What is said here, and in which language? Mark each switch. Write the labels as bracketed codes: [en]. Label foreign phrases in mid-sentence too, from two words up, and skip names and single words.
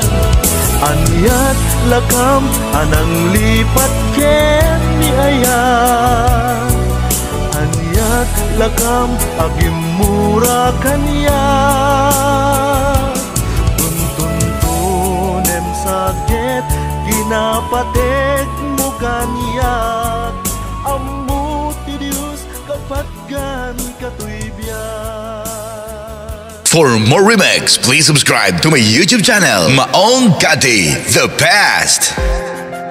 [ilo] Anyat lakam anang lipat ken ni aya, anyat lakam agim mura kaniya. Tuntunem sakit kinapateg mo kaniya. Ammo ti Diyos kapatgan katuibyan. [en] For more remix, please subscribe to my YouTube channel, Maong Gati, The Past.